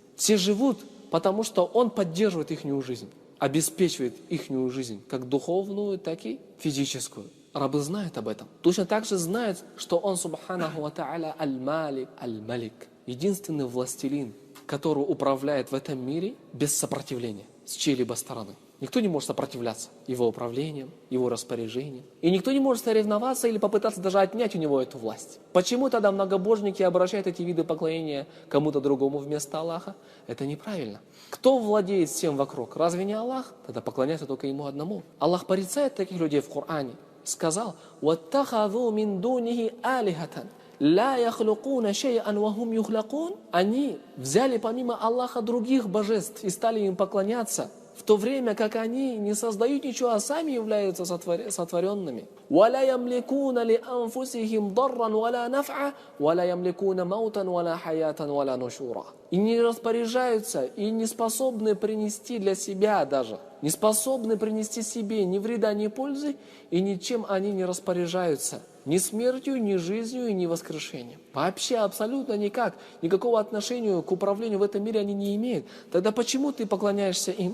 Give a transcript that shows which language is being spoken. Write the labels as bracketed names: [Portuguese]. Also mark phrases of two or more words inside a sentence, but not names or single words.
[Russian] Все живут, потому что Он поддерживает их жизнь, обеспечивает их жизнь, как духовную, так и физическую. Рабы знают об этом. Точно так же знают, что Он, [Arabic] سبحانه وتعالى الملك الملك, [Russian] единственный властелин, который управляет в этом мире без сопротивления с чьей-либо стороны. Никто не может сопротивляться его управлением, его распоряжением. И никто не может соревноваться или попытаться даже отнять у него эту власть. Почему тогда многобожники обращают эти виды поклонения кому-то другому вместо Аллаха? Это неправильно. Кто владеет всем вокруг? Разве не Аллах? Тогда поклоняются только Ему одному. Аллах порицает таких людей в Коране. Сказал, [Arabic] وَاتَّخَذُوا مِن دُونِهِ آلِهَةً لا يخلقون شيئا وهم يخلقون. [Russian] Они взяли помимо Аллаха других божеств и стали им поклоняться, в то время как они не создают ничего, а сами являются сотворенными. [Arabic] وَلَا يَمْلِكُونَ لِأَنفُسِهِمْ ضَرًّا وَلَا نَفْعًا وَلَا يَمْلِكُونَ مَوْتًا وَلَا حَيَاةً وَلَا نُشُورًا. [Russian] И не распоряжаются, и не способны принести для себя даже, не способны принести себе ни вреда, ни пользы, и ничем они не распоряжаются. Ни смертью, ни жизнью, и ни воскрешением. Вообще абсолютно никак. Никакого отношения к управлению в этом мире они не имеют. Тогда почему ты поклоняешься им?